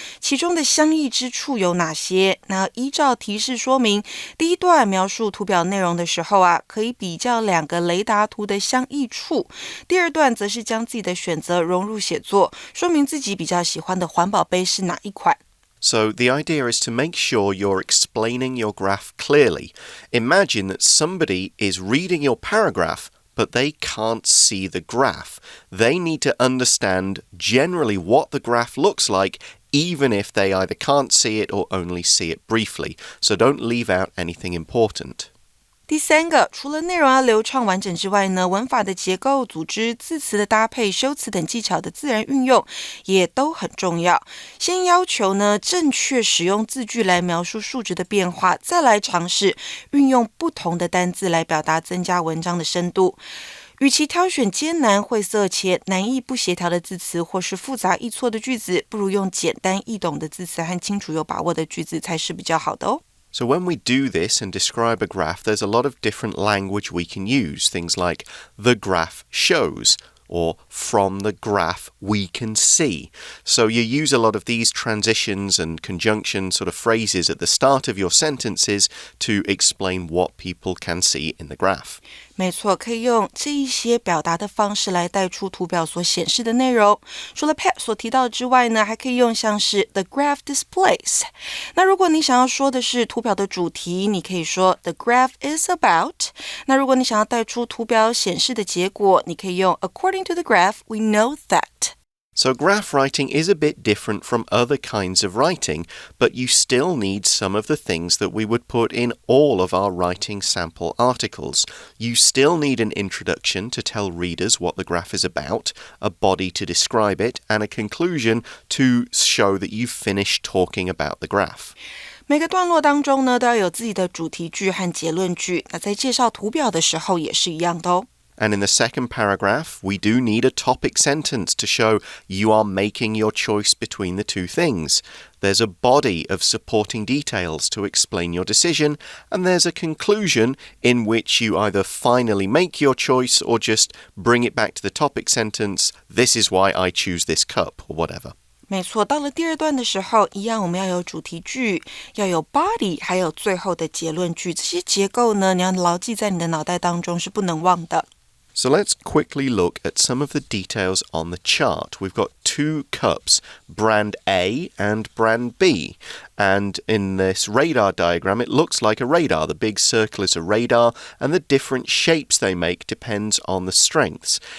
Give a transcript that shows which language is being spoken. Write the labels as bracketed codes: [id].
[zh] 其中的相异之处有哪些？那依照提示说明，第一段描述图表内容的时候啊，可以比较2个雷达图的相异处。第二段则是将自己的选择融入写作，说明自己比较喜欢的环保杯是哪一款。 [en] So the idea is to make sure you're explaining your graph clearly. Imagine that somebody is reading your paragraph, but they can't see the graph. They need to understand generally what the graph looks like, even if they either can't see it or only see it briefly. So don't leave out anything important. [zh] 第三个，除了内容要流畅完整之外呢，文法的结构、组织、字词的搭配、修辞等技巧的自然运用也都很重要。先要求呢，正确使用字句来描述数值的变化，再来尝试运用不同的单字来表达，增加文章的深度。与其挑选艰难晦涩且难易不协调的字词，或是复杂易错的句子，不如用简单易懂的字词和清楚有把握的句子才是比较好的哦。 [en] So when we do this and describe a graph, there's a lot of different language we can use. Things like the graph shows or from the graph we can see. So you use a lot of these transitions and conjunction sort of phrases at the start of your sentences to explain what people can see in the graph. [zh] 没错，可以用这一些表达的方式来带出图表所显示的内容。除了 Pat 所提到之外呢，还可以用像是 [en] the graph displays。 [zh] 那如果你想要说的是图表的主题，你可以说 [en] the graph is about。 [zh] 那如果你想要带出图表显示的结果，你可以用 [en] according to the graph, we know that.So graph writing is a bit different from other kinds of writing, but you still need some of the things that we would put in all of our writing sample articles. You still need an introduction to tell readers what the graph is about, a body to describe it, and a conclusion to show that you've finished talking about the graph. [zh] 每个段落当中呢，都要有自己的主题句和结论句。那在介绍图表的时候也是一样的哦。 [en] And in the second paragraph, we do need a topic sentence to show you are making your choice between the two things. There's a body of supporting details to explain your decision, and there's a conclusion in which you either finally make your choice or just bring it back to the topic sentence, this is why I choose this cup, or whatever. [zh] 没错，到了第二段的时候，一样我们要有主题句，要有 body， 还有最后的结论句。这些结构呢，你要牢记在你的脑袋当中，是不能忘的。 [en] So let's quickly look at some of the details on the chart. We've got 2 cups, brand A and brand B. And in this radar diagram, it looks like a radar. The big circle is a radar, and the different shapes they make depends on the strengths.